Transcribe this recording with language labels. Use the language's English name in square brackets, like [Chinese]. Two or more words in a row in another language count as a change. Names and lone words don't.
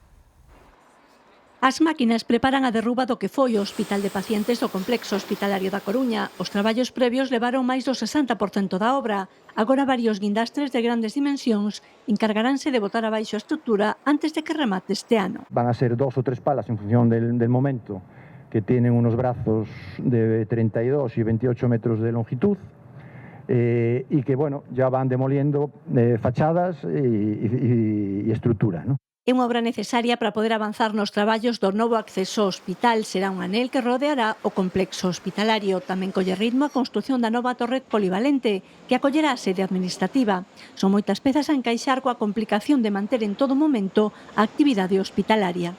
[Galician] As máquinas preparan a derruba do que foi o Hospital de Pacientes do Complexo Hospitalario da Coruña. Os traballos previos levaron máis do 60% da obra. Agora varios guindastres de grandes dimensións encargaránse de botar abaixo a estructura antes de que remate este ano. [Spanish] Van a ser 2 o 3 palas en función del momento, que tienen unos brazos de 32 y 28 metros de longitud, y que bueno, ya van demoliendo fachadas y estructura, ¿no? [Galician] É unha obra necesaria para poder avanzar nos traballos do novo acceso ao hospital. Será un anel que rodeará o complexo hospitalario. Tamén colle ritmo a construción da nova torre polivalente, que acollerá a sede administrativa. Son moitas pezas a encaixar coa complicación de manter en todo momento a actividade hospitalaria.